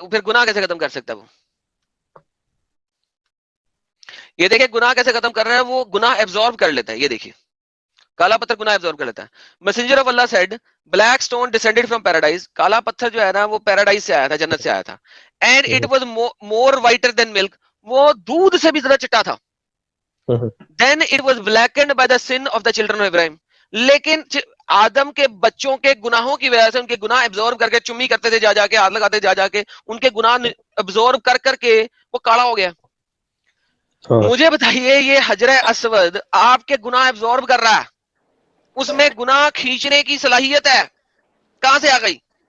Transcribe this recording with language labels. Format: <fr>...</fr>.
<ur>پھر گناہ کیسے ختم کر سکتا ہے وہ؟ یہ دیکھیں گناہ کیسے ختم کر رہا ہے, وہ گناہ ایبزارب کر لیتا ہے. یہ دیکھیے کالا پتھر گناہ ایبزارب کر لیتا ہے.</ur> <en>Messenger of Allah said black stone descended from paradise.</en> <ur>کالا پتھر جو ہے نا وہ پیراڈائز سے آیا تھا, جنت سے آیا تھا.</ur> <en>and it was more whiter then milk,</en> <ur>وہ دودھ سے بھی زیادہ چٹا تھا.</ur> <en>Then it was blackened by the sin of the children of Ibrahim.</en> <ur>لیکن آدم کے بچوں کے گناہوں کی وجہ سے ان کے گناہ ایبزارب کر کے چمی کرتے تھے, جا کے ہاتھ لگاتے جا کے, ان کے گناہ ایبزارب کر کے وہ کالا ہو گیا. مجھے بتائیے یہ حجر اسود آپ کے گناہ ایبزارب کر رہا ہے, اس میں گناہ کھینچنے کی صلاحیت ہے, کہاں سے آ گئی؟</ur>